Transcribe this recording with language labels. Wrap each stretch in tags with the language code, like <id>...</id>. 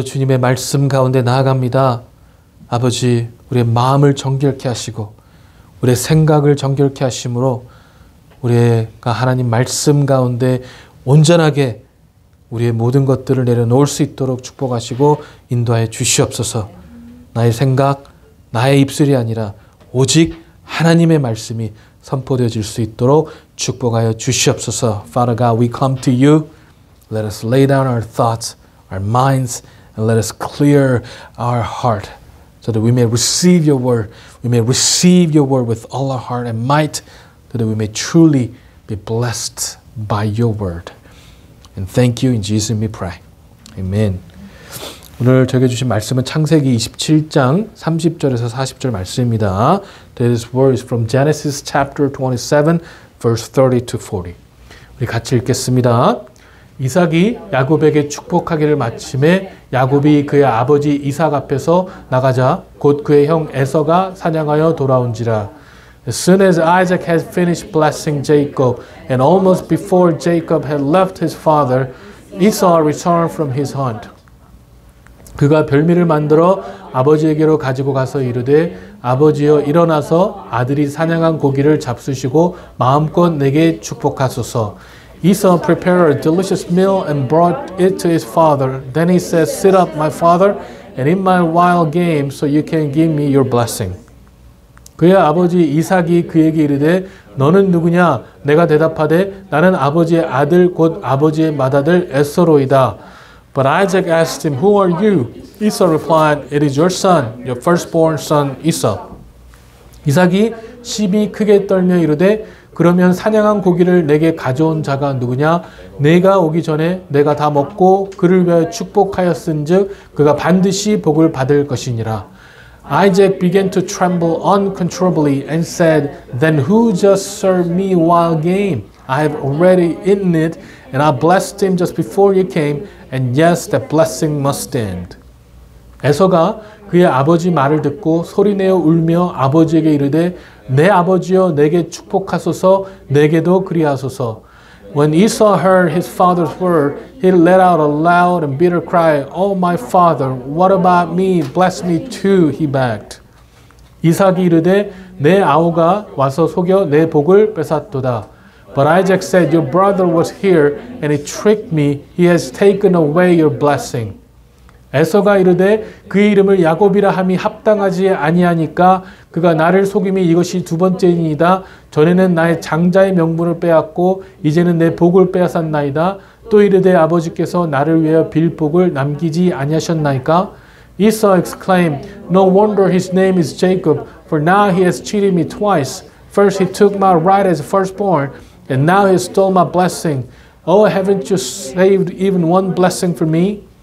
<ko>주님의 말씀 가운데 나아갑니다. 아버지, 우리의 마음을 정결케 하시고 우리의 생각을 정결케 하심으로 우리가 하나님 말씀 가운데 온전하게 우리의 모든 것들을 내려놓을 수 있도록 축복하시고 인도하여 주시옵소서. 나의 생각, 나의 입술이 아니라 오직 하나님의 말씀이 선포되어질 수 있도록 축복하여 주시옵소서.</ko> <en>Father God, we come to you. Let us lay down our thoughts, our minds, and let us clear our heart so that we may receive your word. We may receive your word with all our heart and might so that we may truly be blessed by your word. And thank you. In Jesus' name we pray. Amen.</en> <ko>오늘 저에게 주신 말씀은 창세기 27장 30절에서 40절 말씀입니다.</ko> <en>This word is from Genesis chapter 27, verse 30 to 40.</en> <ko>우리 같이 읽겠습니다. 이삭이 야곱에게 축복하기를 마침에 야곱이 그의 아버지 이삭 앞에서 나가자 곧 그의 형 에서가 사냥하여 돌아온지라.</ko> <en>As soon as Isaac had finished blessing Jacob, and almost before Jacob had left his father, Esau returned from his hunt.</en> <ko>그가 별미를 만들어 아버지에게로 가지고 가서 이르되 아버지여 일어나서 아들이 사냥한 고기를 잡수시고 마음껏 내게 축복하소서.</ko> <en>Esau prepared a delicious meal and brought it to his father. Then he said, Sit up, my father, and eat my wild game, so you can give me your blessing.</en> <ko>그의 아버지 이삭이 그에게 이르되 너는 누구냐? 내가 대답하되 나는 아버지의 아들 곧 아버지의 맏아들 에서로이다.</ko> <en>But Isaac asked him, Who are you? Esau replied, It is your son, your firstborn son Esau.</en> <ko>이삭이 심히 크게 떨며 이르되 그러면 사냥한 고기를 내게 가져온 자가 누구냐? 내가 오기 전에 내가 다 먹고 그를 위하여 축복하였은즉 그가 반드시 복을 받을 것이니라.</ko> <en>Isaac began to tremble uncontrollably and said, Then who just served me wild game? I have already eaten it, and I blessed him just before you came, and yes, that blessing must stand.</en> <ko>에서가 그의 아버지 말을 듣고 소리내어 울며 아버지에게 이르되 내 아버지여 내게 축복하소서 내게도 그리하소서.</ko> <en>When Esau heard his father's word, he let out a loud and bitter cry, Oh my father, what about me? Bless me too, he begged.</en> <ko>이삭이 이르되 내 아우가 와서 속여 내 복을 뺏었도다.</ko> <en>But Isaac said, Your brother was here, and he tricked me. He has taken away your blessing.</en> <ko>에서가 이르되 그의 이름을 야곱이라 함이 합당하지 아니하니까 그가 나를 속임이 이것이 두 번째이니이다. 전에는 나의 장자의 명분을 빼앗고 이제는 내 복을 빼앗았나이다. 또 이르되 아버지께서 나를 위하여 빌 복을 남기지 아니하셨나이까?</ko> <en>Esau exclaimed, No wonder his name is Jacob, for now he has cheated me twice. First he took my right as firstborn, and now he stole my blessing. Oh, haven't you saved even one blessing for me?</en>